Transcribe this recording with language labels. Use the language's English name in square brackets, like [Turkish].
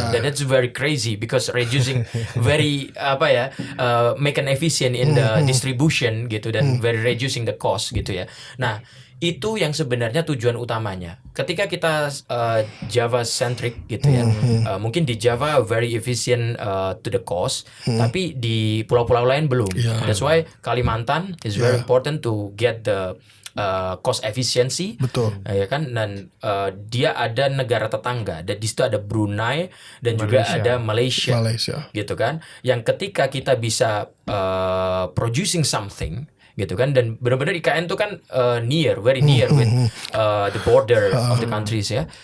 [English] Dan that's very crazy because reducing very make an efficient in the distribution, gitu, dan very reducing the cost, [Indonesian] gitu ya. Nah, itu yang sebenarnya tujuan utamanya. Ketika kita Java centric gitu ya, mungkin di Java [English] very efficient to the cost, [Indonesian] tapi di pulau-pulau lain belum. [English] That's why Kalimantan is very important to get the cost efficiency. [Indonesian] Betul. Ya kan, dan dia ada negara tetangga, dan di situ ada Brunei dan juga ada Malaysia. Gitu kan. Yang ketika kita bisa producing something gitu kan, dan benar-benar IKN itu kan [English] very near with the border of the countries [Indonesian] ya.